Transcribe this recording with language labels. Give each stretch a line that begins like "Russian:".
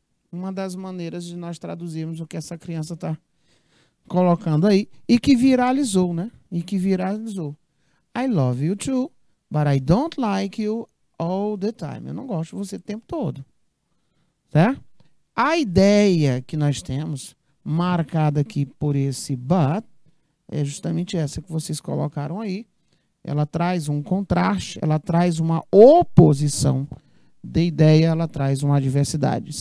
Portuguese: Uma das maneiras de nós traduzirmos o que essa criança está colocando aí. E que viralizou, né? E que viralizou.
English: I love you too, but I don't like you all the time.
Portuguese: Eu não gosto de você o tempo todo. Certo? A ideia que nós temos, marcada aqui por esse but, é justamente essa que vocês colocaram aí. Ela traz um contraste, ela traz uma oposição de ideia, ela traz uma adversidade.